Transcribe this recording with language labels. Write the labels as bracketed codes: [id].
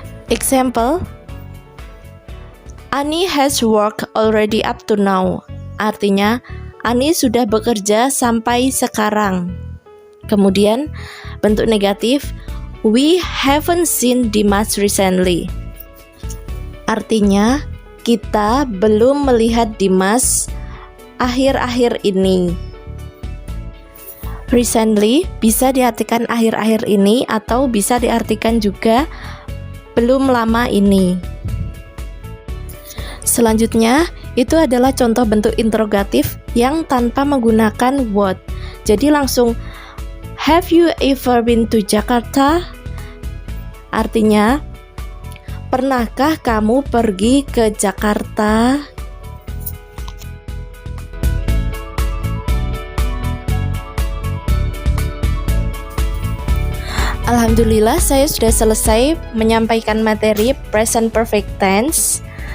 [en] Example, Ani has worked already up to now. [id] Artinya, Ani sudah bekerja sampai sekarang. Kemudian, bentuk negatif, [en] we haven't seen Dimas recently. [id] Artinya, kita belum melihat Dimas akhir-akhir ini. Recently bisa diartikan akhir-akhir ini atau bisa diartikan juga belum lama ini. Selanjutnya, itu adalah contoh bentuk interrogatif yang tanpa menggunakan what. Jadi langsung, [en] have you ever been to Jakarta? [id] Artinya, pernahkah kamu pergi ke Jakarta? Alhamdulillah, saya sudah selesai menyampaikan materi present perfect tense.